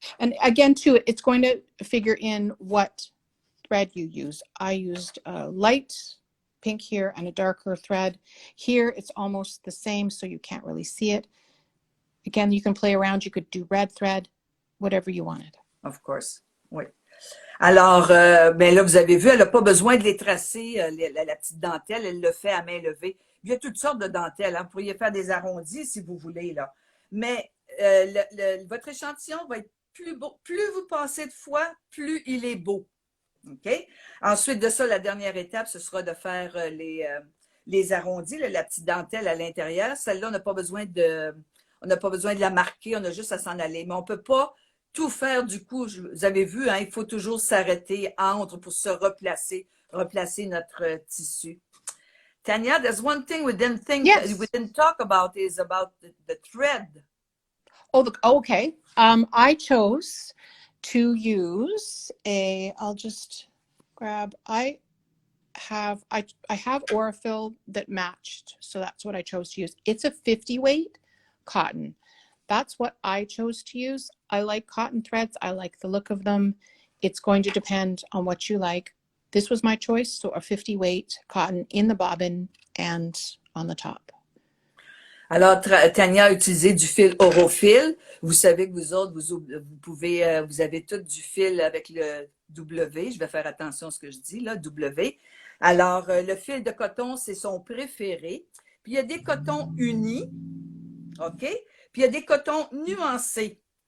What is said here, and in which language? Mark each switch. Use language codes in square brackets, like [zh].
[en] And again, too, it's going to figure in what thread you use. I used a light pink here and a darker thread. Here, it's almost the same, so you can't really see it. Again, you can play around. You could do red thread, whatever you wanted. Of course, oui. [fr] Alors, ben là, vous avez vu, elle n'a pas besoin de les tracer, la petite dentelle, elle le fait à main levée. Il y a toutes sortes de dentelles, hein. Vous pourriez faire des arrondis si vous voulez, là. Mais votre échantillon va être plus beau. Plus vous passez de fois, plus il est beau. OK? Ensuite de ça, la dernière étape, ce sera de faire les arrondis, là, la petite dentelle à l'intérieur. Celle-là, on n'a pas besoin de la marquer, on a juste à s'en aller. Mais on ne peut pas tout faire du coup. Vous avez vu, hein, il faut toujours s'arrêter entre pour se replacer notre tissu. [en] Tania, there's one thing we didn't talk about is about the thread. Oh, okay. I chose to use I'll just grab, I have Aurifil that matched, so that's what I chose to use. It's a 50 weight cotton. That's what I chose to use. I like cotton threads. I like the look of them. It's going to depend on what you like. This was my choice, so a 50 weight cotton in the bobbin and on the top. [fr] Alors, Tania a utilisé du fil Aurifil. Vous savez que vous autres, vous avez tout du fil avec le W. Je vais faire attention à ce que je dis, là, W. Alors, le fil de coton, c'est son préféré. Puis, il y a des cotons unis, OK? Puis, il y a des cotons nuancés.